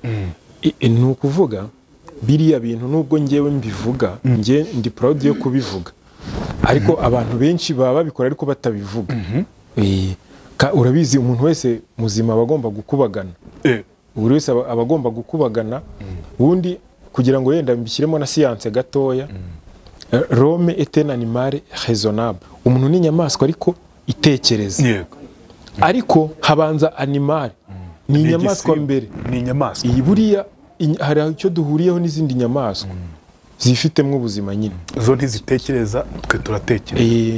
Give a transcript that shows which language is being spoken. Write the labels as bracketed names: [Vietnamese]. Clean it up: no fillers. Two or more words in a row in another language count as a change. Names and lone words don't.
[Kinyarwanda] Ni ukuvuga biriya bintu nubwo ngewe mbivuga nge ndi proud yo kubivuga ariko abantu benshi baba babikora ariko batabivuga. Urabizi umuntu wese muzima abagomba gukubagana. Buri wese abagomba gukubagana ubundi kugira ngo yenda mbishyiremo na science gatoya. [French] L'homme est un animal raisonnable. [Kinyarwanda] Umuntu ni inyamaswa ariko itekereza. Ariko habanza animal. Ni inyamaswa mbere. Ni inyamaswa. Iyi buriya hari icyo duhuriyeho n'izindi nyamaswa zifitemo ubuzima nyine. Zo ntizitekereza twe turatekereza.